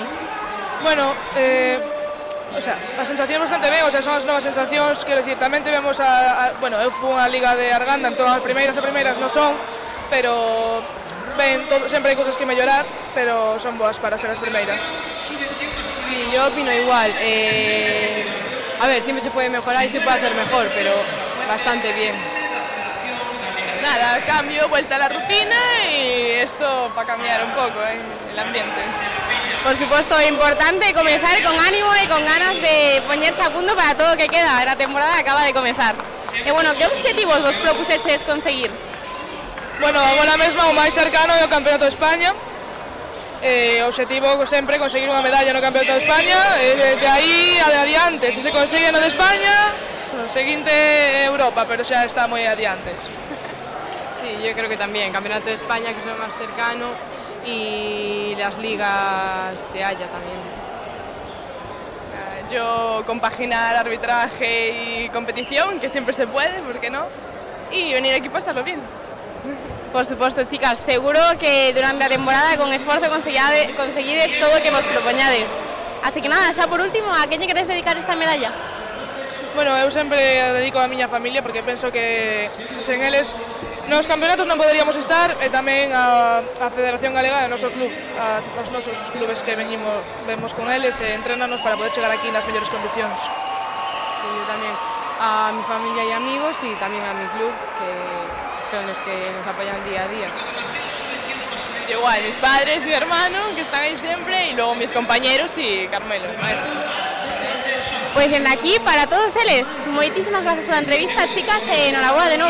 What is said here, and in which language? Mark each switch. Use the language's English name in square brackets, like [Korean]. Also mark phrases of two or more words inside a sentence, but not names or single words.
[Galician] Bueno, as sensacións bastante ben, son as novas sensacións, quero dicir, tamén tivemos bueno, eu fui unha liga de Arganda, entón as primeiras non son, pero ben, sempre hai cousas que mellorar, pero son boas para ser as primeiras. [Spanish] Sí, yo opino igual. A ver, siempre se puede mejorar y se puede hacer mejor, pero bastante bien. Nada, cambio, vuelta a la rutina y esto para cambiar un poco el ambiente. Por supuesto, importante comenzar con ánimo y con ganas de [Galician] poñerse a punto para todo o que queda. [Spanish] La temporada acaba de comenzar. [Galician] E bueno, que obxectivos vos propuxeches conseguir? Bueno, agora mesmo o máis cercano é o Campeonato de España. O obxectivo sempre conseguir unha medalla no Campeonato de España, de aí adiante. Se consigue no de España, o seguinte é Europa, pero xa está moi adiante. [Spanish] Sí, yo creo que también, Campeonato de España, que es lo más cercano, y las ligas que haya también. Yo compaginar arbitraje y competición, que siempre se puede, ¿por qué no? Y venir aquí para estarlo bien. Por supuesto, [Galician] chicas, seguro que durante a temporada con esforzo conseguides todo o que vos propoñades. Así que nada, xa por último, a quen lle queres dedicar esta medalla? Bueno, eu sempre dedico a miña familia porque penso que sen eles nos campeonatos non poderíamos estar e tamén a Federación Galega e o noso club, os nosos clubes que vemos con eles e entrenarnos para poder chegar aquí nas mellores condicións. [Spanish] Sí, yo tamén a mi familia y amigos y también a mi club, que son los que nos apoyan día a día. Igual, mis padres, mi hermano, que están ahí siempre, y luego mis compañeros y Carmelo, el maestro. Pues desde aquí, para todos ellos, muchísimas gracias por la entrevista, chicas, enhorabuena de nuevo.